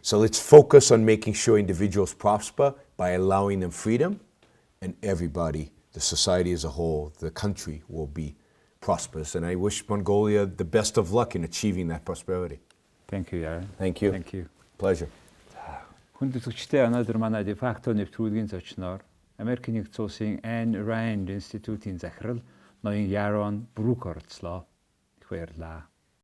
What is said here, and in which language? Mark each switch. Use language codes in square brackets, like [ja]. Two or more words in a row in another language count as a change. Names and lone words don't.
[en] So let's focus on making sure individuals prosper by allowing them freedom, and everybody, the society as a whole, the country will be prosperous. And I wish Mongolia the best of luck in achieving that prosperity. Thank you, Yaron. Thank you. Thank you. Pleasure. [mn] Хүндэтгэгчтэй өнөөдөр манай де факто нэвтрүүлгийн зочноор Америк нэгдсэн улсын Айн Рэнд институтийн захирал ноён Яарон Брүк оролцлоо. баярлалаа.